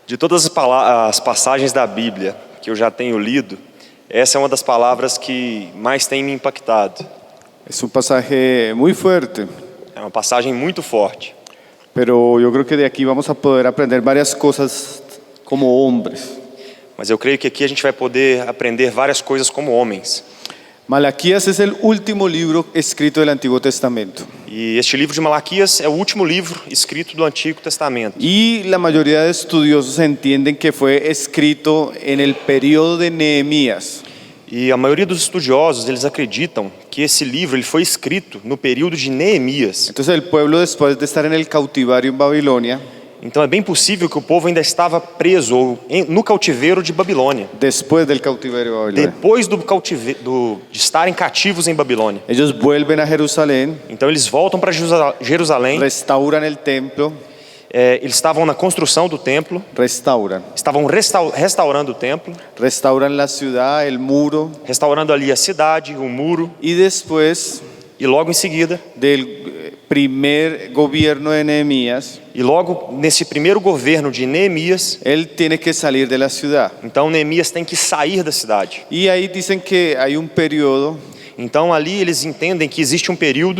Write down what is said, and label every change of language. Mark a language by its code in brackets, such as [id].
[pt] De todas as passagens da Bíblia que eu já tenho lido, essa é uma das palavras que mais tem me impactado. [es] Es un pasaje muy fuerte, [pt] É uma passagem muito forte. [es] pero yo creo que de aquí vamos a poder aprender varias cosas como hombres. [pt] Mas eu creio que aqui a gente vai poder aprender várias coisas como homens. [es] Malaquías es el último libro escrito del Antiguo Testamento. [pt] E este livro de Malaquias é o último livro escrito do Antigo Testamento. [es] Y la mayoría de estudiosos entienden que fue escrito en el periodo de Nehemías. [pt] E a maioria dos estudiosos, eles acreditam que esse livro ele foi escrito no período de Neemias. [es] Entonces el pueblo, después de estar en el cautiverio en Babilonia, [pt] Então é bem possível que o povo ainda estava preso ou no cativeiro de Babilônia. [es] después del cautiverio de Babilonia, [pt] Depois de estarem cativos em Babilônia. [es] ellos vuelven a Jerusalén, [pt] Então eles voltam para Jerusalém. [es] restauran el templo, [pt] Eles estavam na construção do templo. Estavam restaurando o templo. [es] restauran la ciudad, el muro, [pt] Restaurando ali a cidade, o muro. [es] y después [pt] E logo em seguida, [es] del primer gobierno de Nehemías, [pt] e logo nesse primeiro governo de Neemias, [es] él tiene que salir de la ciudad. [pt] então Neemias tem que sair da cidade. [es] Y ahí dicen que hay un periodo [pt] Então ali eles entendem que existe um período